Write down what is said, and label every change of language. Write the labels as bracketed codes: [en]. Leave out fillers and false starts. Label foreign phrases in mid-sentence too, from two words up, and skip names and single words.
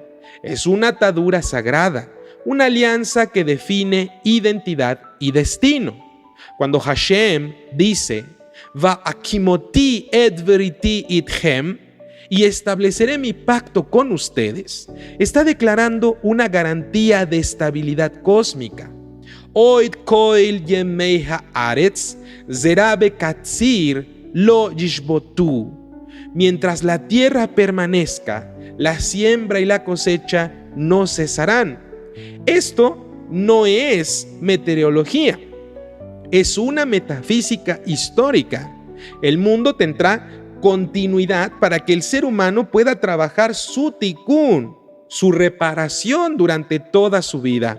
[es] Es una atadura sagrada, una alianza que define identidad y destino. Cuando Hashem dice, [he] והקמתי את בריתי אתכם, [es] y estableceré mi pacto con ustedes, está declarando una garantía de estabilidad cósmica. [he] עוד כל ימי הארץ זרע קציר לא ישבתו. [es] Mientras la tierra permanezca, la siembra y la cosecha no cesarán. Esto no es meteorología, es una metafísica histórica. El mundo tendrá continuidad para que el ser humano pueda trabajar su tikkun, su reparación durante toda su vida.